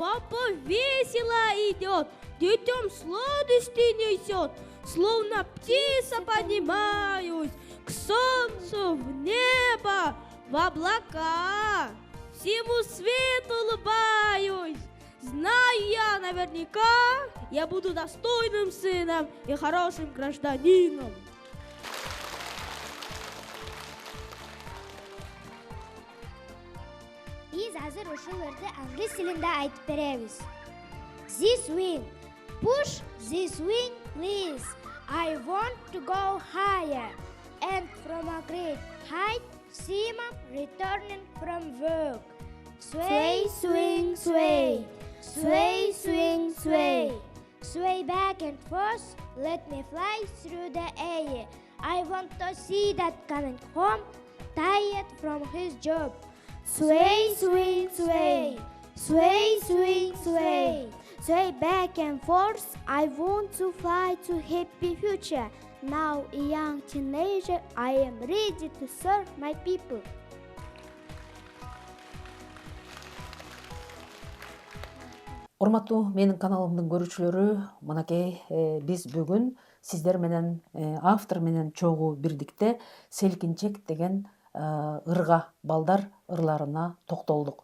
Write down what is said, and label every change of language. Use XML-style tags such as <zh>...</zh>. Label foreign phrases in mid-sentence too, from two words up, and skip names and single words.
<ru>папа весело идет, детям сладости несет, словно птица поднимаюсь к солнцу, в небо, в облака, всему свету улыбаюсь. Знаю я наверняка, я буду достойным сыном и хорошим гражданином.</ru> <ky>Биз азыр ушуларды англис тилинде айтып беребиз.</ky> <en>This wing. Push this wing, please. I want to go higher. And from a great height, see mom returning from work. Sway, swing, sway. Sway, swing, sway. Sway back and forth, let me fly through the air. I want to see that coming home, tired from his job. Sway, swing, sway. Sway, swing, sway. Sway back and forth, I want to fly to happy future. Now a young teenager, I am ready to serve my people.</en> <ky>Урматтуу менин каналымдын көрүүчүлөрү, мынакей биз бүгүн сиздер менен автор менен чогуу бирдикте селкинчек деген ырга, балдар ырларына токтолдук.</ky>